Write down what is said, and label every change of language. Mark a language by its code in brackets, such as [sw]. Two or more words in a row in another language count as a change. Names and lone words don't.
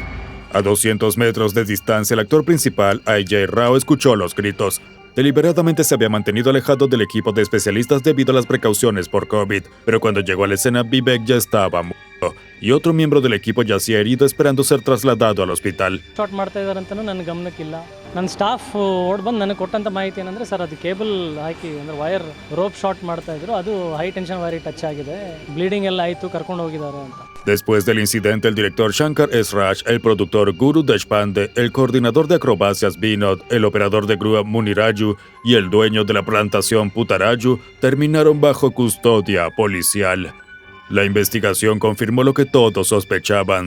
[es] A 200 metros de distancia, el actor principal, AJ Rao, escuchó los gritos. Deliberadamente se había mantenido alejado del equipo de especialistas debido a las precauciones por COVID, pero cuando llegó a la escena, Vivek ya estaba muerto, y otro miembro del equipo yacía herido esperando ser trasladado al hospital. [kn] ಶಾಟ್ ಮಾಡ್ತಾ ಇದ್ದಾರೆ ಅಂತನೂ ನನ್ನ ಗಮನಕ್ಕಿಲ್ಲ. ನನ್ನ ಸ್ಟಾಫ್ ಓಡ್ ಬಂದು ನನಗೆ ಕೊಟ್ಟಂತ ಮಾಹಿತಿ ಏನಂದ್ರೆ ಸರ್ ಅದು ಕೇಬಲ್ ಹಾಕಿ ಅಂದ್ರೆ [en] wire rope shot [kn] ಮಾಡ್ತಾ ಇದ್ರು, ಅದು [en] high tension wire touch [kn] ಆಗಿದೆ, ಬ್ಲೀಡಿಂಗ್ ಎಲ್ಲ ಆಯಿತು, ಕರ್ಕೊಂಡು ಹೋಗಿದ್ದಾರೆ ಅಂತ. [es] Después del incidente, el director Shankar S. Raj, el productor Guru Deshpande, el coordinador de acrobacias Vinod, el operador de grúa Muniraju y el dueño de la plantación Putaraju terminaron bajo custodia policial. La investigación confirmó lo que todos sospechaban.